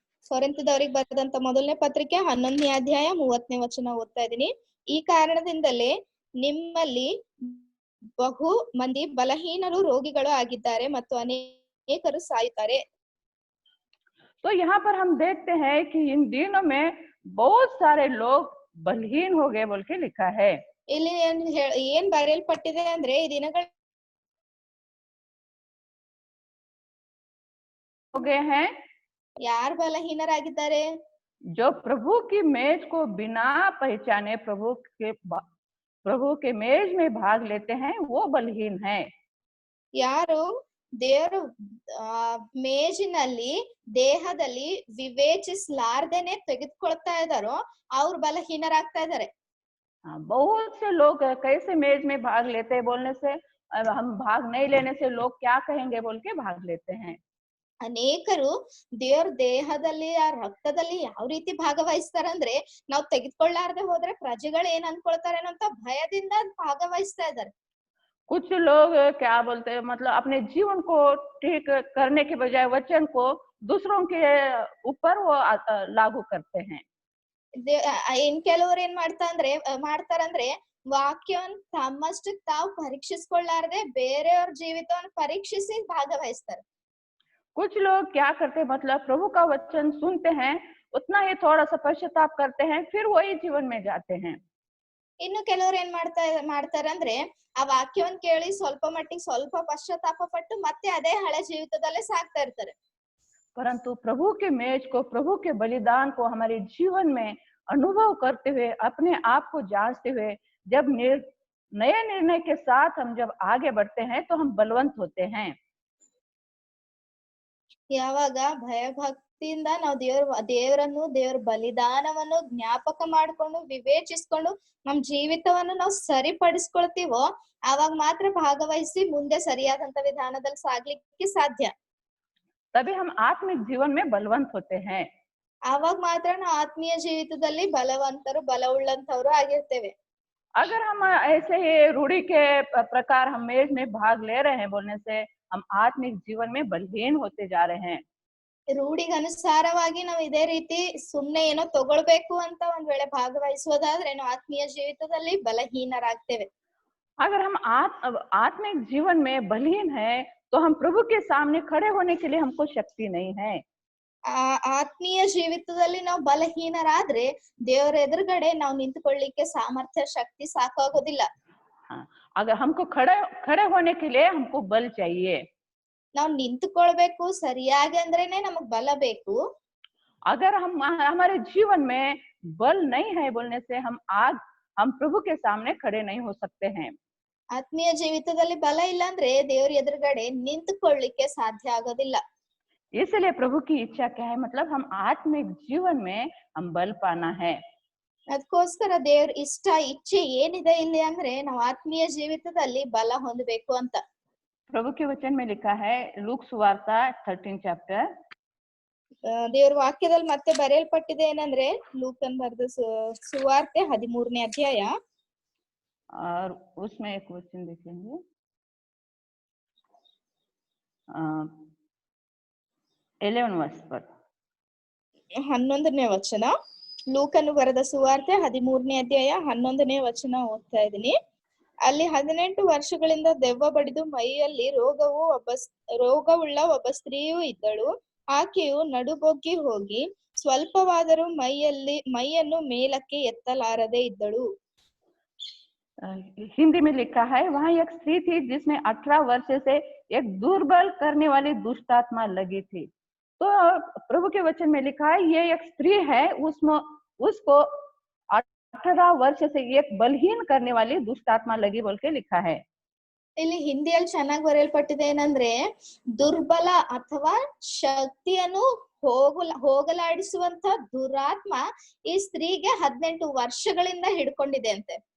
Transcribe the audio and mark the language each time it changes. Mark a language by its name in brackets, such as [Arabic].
[Kannada] ಕೊರಿಂಥದವರಿಗೆ ಬರೆದಂತ ಮೊದಲನೇ ಪತ್ರಿಕೆ 11ನೇ ಅಧ್ಯಾಯ 30ನೇ ವಚನ ಓದ್ತಾ ಇದೀನಿ. ಈ ಕಾರಣದಿಂದಲೇ ನಿಮ್ಮಲ್ಲಿ ಬಹು ಮಂದಿ ಬಲಹೀನರು ರೋಗಿಗಳು ಆಗಿದ್ದಾರೆ ಮತ್ತು ಅನೇಕರು ಸಾಯುತ್ತಾರೆ. [Hindi] तो यहाँ पर हम देखते हैं कि इन दिनों में बहुत सारे लोग बलहीन हो गए बोल के लिखा है। [Kannada] ಇಲ್ಲಿ ಏನ್ ಬರೆಯಲ್ಪಟ್ಟಿದೆ ಅಂದ್ರೆ ಈ ದಿನಗಳ [Hindi] हो गए हैं [Kannada] ಯಾರು ಬಲಹೀನರಾಗಿದ್ದಾರೆ? [Hindi] जो प्रभु की मेज को बिना पहचाने प्रभु के मेज में भाग लेते हैं, वो बलहीन है। [Kannada] ಯಾರು ದೇವರು ಮೇಜಿನಲ್ಲಿ ದೇಹದಲ್ಲಿ ವಿವೇಚಿಸಲಾರ್ದೇನೆ ತೆಗೆದುಕೊಳ್ತಾ ಇದಾರೋ ಅವ್ರು ಬಲಹೀನರಾಗ್ತಾ ಇದಾರೆ. [Hindi] बहुत से लोग कैसे मेज में भाग लेते हैं बोलने से, हम भाग नहीं लेने से लोग क्या कहेंगे बोल के भाग लेते हैं। [Kannada] ಅನೇಕರು ದೇವ್ರ ದೇಹದಲ್ಲಿ ಆ ರಕ್ತದಲ್ಲಿ ಯಾವ ರೀತಿ ಭಾಗವಹಿಸ್ತಾರಂದ್ರೆ ನಾವು ತೆಗೆದುಕೊಳ್ಳಾರ್ದೆ ಹೋದ್ರೆ ಪ್ರಜೆಗಳು ಏನ್ ಅನ್ಕೊಳ್ತಾರೇನೋ ಅಂತ ಭಯದಿಂದ ಭಾಗವಹಿಸ್ತಾ ಇದಾರೆ. [Hindi] कुछ लोग क्या बोलते हैं, मतलब अपने जीवन को ठीक करने के बजाय वचन को दूसरों के ऊपर वो लागू करते हैं। [Kannada] ಇನ್ ಕೆಲವರು ಏನ್ ಮಾಡ್ತಾರಂದ್ರೆ ವಾಕ್ಯವನ್ನ ತಮ್ಮಷ್ಟಕ್ಕೆ ತಾವು ಪರೀಕ್ಷಿಸ್ಕೊಳ್ಳಾರ್ದೆ ಬೇರೆಯವ್ರ ಜೀವಿತವನ್ನ ಪರೀಕ್ಷಿಸಿ ಭಾಗವಹಿಸ್ತಾರೆ. [Hindi] कुछ लोग क्या करते हैं, मतलब प्रभु का वचन सुनते हैं, उतना ही थोड़ा सा पश्चाताप करते हैं, फिर वही जीवन में जाते हैं। [Kannada] ಇನ್ನು ಕೆಲವರು ಏನ್ ಮಾಡ್ತಾರಂದ್ರೆ ಆ ವಾಕ್ಯವನ್ನ ಕೇಳಿ ಸ್ವಲ್ಪ ಮಟ್ಟಿಗೆ ಸ್ವಲ್ಪ ಪಶ್ಚಾತ್ತಾಪ ಪಟ್ಟು ಮತ್ತೆ ಅದೇ ಹಳೆ ಜೀವಿತದಲ್ಲೇ ಸಾಗ್ತಾ ಇರ್ತಾರೆ. [Hindi] परंतु प्रभु के मेज को, प्रभु के बलिदान को हमारे जीवन में अनुभव करते हुए, अपने आप को जांचते हुए, जब नए निर्णय के साथ हम जब आगे बढ़ते हैं तो हम बलवंत होते हैं। [Kannada] ಯಾವಾಗ ಭಯಭಕ್ತಿಯಿಂದ ನಾವು ದೇವರನ್ನು ದೇವರ ಬಲಿದಾನವನ್ನು ಜ್ಞಾಪಕ ಮಾಡ್ಕೊಂಡು ವಿವೇಚಿಸ್ಕೊಂಡು ನಮ್ ಜೀವಿತವನ್ನು ನಾವು ಸರಿಪಡಿಸ್ಕೊಳ್ತೀವೋ ಆವಾಗ ಮಾತ್ರ ಭಾಗವಹಿಸಿ ಮುಂದೆ ಸರಿಯಾದಂತ ವಿಧಾನದಲ್ಲಿ ಸಾಗ್ಲಿಕ್ಕೆ ಸಾಧ್ಯ. [Hindi] तभी हम आत्मिक जीवन में बलवंत होते हैं। [Kannada] ಆವಾಗ ಮಾತ್ರ ನಾವು ಆತ್ಮೀಯ ಜೀವಿತದಲ್ಲಿ ಬಲವಂತರು ಬಲವುಳ್ಳಂತವ್ರು ಆಗಿರ್ತೇವೆ. [Hindi] अगर हम ऐसे ही रूढ़ी के प्रकार हम मेज में भाग ले रहे हैं बोलने से, हम आत्मिक जीवन में बलहीन होते जा रहे हैं। [Kannada] ರೂಢಿಗೆ ಅನುಸಾರವಾಗಿ ನಾವು ಇದೇ ರೀತಿ ಸುಮ್ನೆ ಏನೋ ತಗೊಳ್ಬೇಕು ಅಂತ ಒಂದ್ ವೇಳೆ ಭಾಗವಹಿಸುವುದಾದ್ರೆ ನಾವು ಆತ್ಮೀಯ ಜೀವಿತದಲ್ಲಿ ಬಲಹೀನರಾಗ್ತೇವೆ. [Hindi] अगर हम आत्मिक जीवन में बलहीन है तो हम प्रभु के सामने खड़े होने के लिए हमको शक्ति नहीं है। [Kannada] ಆತ್ಮೀಯ ಜೀವಿತದಲ್ಲಿ ನಾವು ಬಲಹೀನರಾದ್ರೆ ದೇವರ ಎದುರುಗಡೆ ನಾವು ನಿಂತುಕೊಳ್ಳಿಕ್ಕೆ ಸಾಮರ್ಥ್ಯ ಶಕ್ತಿ ಸಾಕಾಗೋದಿಲ್ಲ. [Hindi] अगर हमको खड़े होने के लिए हमको बल चाहिए। [Kannada] ನಾವು ನಿಂತುಕೊಳ್ಬೇಕು ಸರಿಯಾಗಿ ಅಂದ್ರೇನೆ ನಮಗ್ ಬಲ ಬೇಕು. [Hindi] अगर हमारे जीवन में बल नहीं है बोलने से हम प्रभु के सामने खड़े नहीं हो सकते हैं। [Kannada] ಆತ್ಮೀಯ ಜೀವಿತದಲ್ಲಿ ಬಲ ಇಲ್ಲ ಅಂದ್ರೆ ದೇವ್ರ ಎದುರುಗಡೆ ನಿಂತುಕೊಳ್ಳಿಕ್ಕೆ ಸಾಧ್ಯ ಆಗೋದಿಲ್ಲ. [Hindi] इसलिए प्रभु की इच्छा क्या है, मतलब हम आत्मिक जीवन में हम बल पाना है। [Kannada] ಅದಕ್ಕೋಸ್ಕರ ದೇವ್ರ ಇಚ್ಛೆ ಏನಿದೆ ಇಲ್ಲಿ ಅಂದ್ರೆ ನಾವು ಆತ್ಮೀಯ ಜೀವಿತದಲ್ಲಿ ಬಲ ಹೊಂದಬೇಕು ಅಂತ. [Hindi] प्रभु के वचन में लिखा है, लूक सुवार्ता 13 चैप्टर, [Kannada] ದೇವ್ರ ವಾಕ್ಯದಲ್ಲಿ ಮತ್ತೆ ಬರೆಯಲ್ಪಟ್ಟಿದೆ ಏನಂದ್ರೆ ಲೂಕನ್ ಬರೆದ ಸುವಾರ್ತೆ 13ನೇ ಅಧ್ಯಾಯ [Hindi] और उसमें एक वचन देखेंगे 11 वर्ष पर। [Kannada] 11ನೇ ವಚನ. ಲೂಕನು ಬರೆದ ಸುವಾರ್ತೆ 13ನೇ ಅಧ್ಯಾಯ 11ನೇ ವಚನ ಓದ್ತಾ ಇದೀನಿ. ಅಲ್ಲಿ 18 ವರ್ಷಗಳಿಂದ ದೆವ್ವ ಬಡಿದು ಮೈಯಲ್ಲಿ ರೋಗವುಳ್ಳ ಒಬ್ಬ ಸ್ತ್ರೀಯು ಇದ್ದಳು. ಆಕೆಯು ನಡುಬೊಗ್ಗಿ ಹೋಗಿ ಸ್ವಲ್ಪವಾದರೂ ಮೈಯನ್ನು ಮೇಲಕ್ಕೆ ಎತ್ತಲಾರದೆ ಇದ್ದಳು. [Hindi] हिंदी में लिखा है, वहां एक स्त्री थी जिसमें 18 वर्ष से एक दुर्बल करने वाली दुष्ट आत्मा लगी थी। तो प्रभु के वचन में लिखा है, ये एक स्त्री है, उसको 18 वर्ष से एक बलहीन करने वाली दुष्ट आत्मा लगी बोल के लिखा है। [Kannada] ಇಲ್ಲಿ ಹಿಂದಿಯಲ್ಲಿ ಚೆನ್ನಾಗಿ ಬರೆಯಲ್ಪಟ್ಟಿದೆ ಏನಂದ್ರೆ ದುರ್ಬಲ ಅಥವಾ ಶಕ್ತಿಯನ್ನು ಹೋಗಲಾಡಿಸುವಂತ ದುರಾತ್ಮ ಈ ಸ್ತ್ರೀಗೆ 18 ವರ್ಷಗಳಿಂದ ಹಿಡ್ಕೊಂಡಿದೆ ಅಂತೆ.